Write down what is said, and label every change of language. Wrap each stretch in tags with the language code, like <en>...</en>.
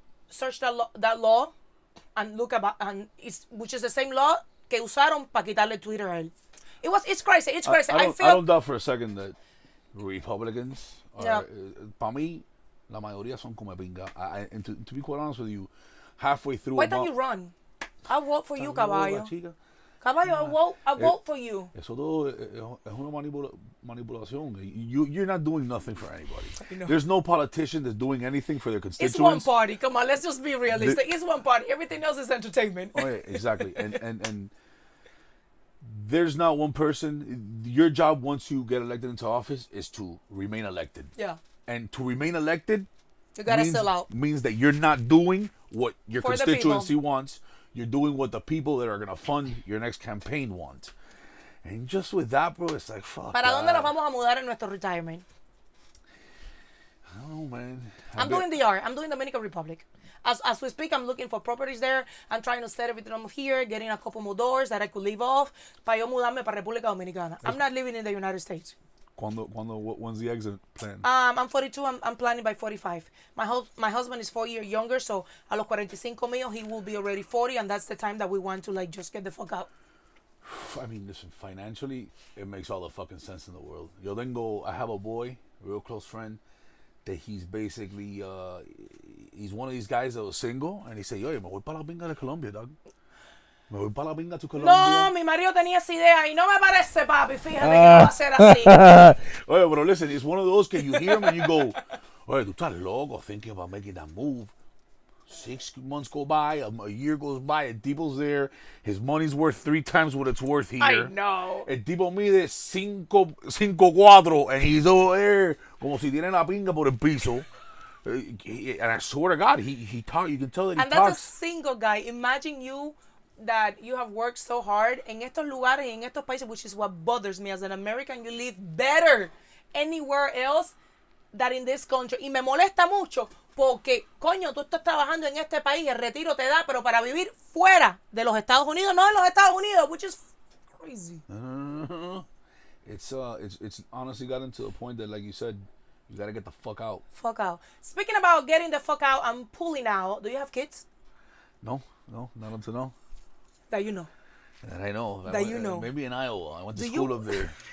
<en>Search that law and look about, which is the same law</en> <es>que usaron para quitarle Twitter a él.</es> <en>It's crazy. It's crazy. I don't doubt for a second that Republicans are,</en> <es>para mí, la mayoría son como pinga.</es> <en>And to be quite honest with you, halfway through. Why don't you run? I'll vote for you, Caballo. Caballo, I'll vote for you.</en> <es>Eso todo es una manipulación.</es> <en>You're not doing nothing for anybody. There's no politician that's doing anything for their constituents. It's one party. Come on, let's just be realistic. It's one party. Everything else is entertainment. Oh, yeah, exactly. And there's not one person. Your job once you get elected into office is to remain elected. Yeah. And to remain elected, you gotta sell out. Means that you're not doing what your For constituency wants. You're doing what the people that are gonna fund your next campaign want. And just with that, bro, it's like fuck.</en> <es>¿Para dónde nos vamos a mudar en nuestro retirement?</es> <en>I don't know, man. I'm doing DR. I'm doing Dominican Republic. As we speak, I'm looking for properties there. I'm trying to set everything up here, getting a couple more doors that I could leave off</en> <es>para yo mudarme para República Dominicana.</es> <en>I'm not living in the United States. When's the exit plan? I'm 42. I'm planning by 45. My husband is 4 years younger, so</en> <es>a los 45 míos,</es> <en>he will be already 40, and that's the time that we want to like just get the fuck out. I mean, listen, financially, it makes all the fucking sense in the world. I have a boy, a real close friend, that he's basically, he's one of these guys that was single, and he said,</en> <es>oye, me voy para la pinga de Colombia,</es> <en>dog.</en> <es>Me voy para la pinga to Colombia. No, mi marido tenía esa idea y no me parece, papi. Fíjate que no va a ser así.</es> <en>Oye, but listen, it's one of those que you hear him and you go,</en> <es>oye, tú estás loco</es> <en>thinking about making that move. 6 months go by, a year goes by, el tipo's there, his money's worth 3 times what it's worth here. I know.</en> <es>El tipo mide 5'4",</es> <en>and he's over there</en> <es>como si tiene la pinga por el piso.</es> <en>And I swear to God, he talk. You can tell that he talks. And that's a single guy. Imagine you that you have worked so hard</en> <es>en estos lugares, en estos países,</es> <en>which is what bothers me as an American. You live better anywhere else than in this country.</en> <es>Y me molesta mucho porque, coño, tú estás trabajando en este país, el retiro te da, pero para vivir fuera de los Estados Unidos, no en los Estados Unidos,</es> <en>which is crazy. It's honestly gotten to the point that, like you said, you gotta get the fuck out. Fuck out. Speaking about getting the fuck out, I'm pulling out. Do you have kids? No, not up to now. That you know. That I know. That you know. Maybe in Iowa. I went to school up there.</en>